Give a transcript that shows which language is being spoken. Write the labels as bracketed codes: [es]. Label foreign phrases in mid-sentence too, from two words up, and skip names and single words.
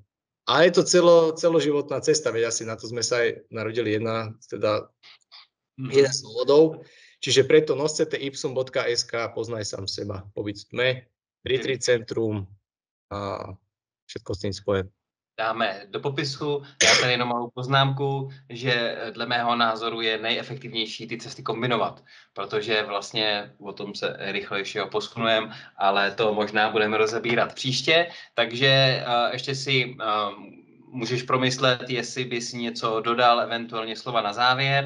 [sk] A je to celoživotná cesta, veď asi na to sme sa aj narodili jeden z dôvodov. Čiže preto noscete.ipsum.sk, poznaj sám seba, pobyt v tme, retreat centrum a všetko s tým spojené. Dáme do popisu. [cs] Já tady jenom malou poznámku, že dle mého názoru je nejefektivnější ty cesty kombinovat, protože vlastně o tom se rychlejšího posunujeme, ale to možná budeme rozebírat příště. Takže ještě si můžeš promyslet, jestli bys něco dodal, eventuálně slova na závěr.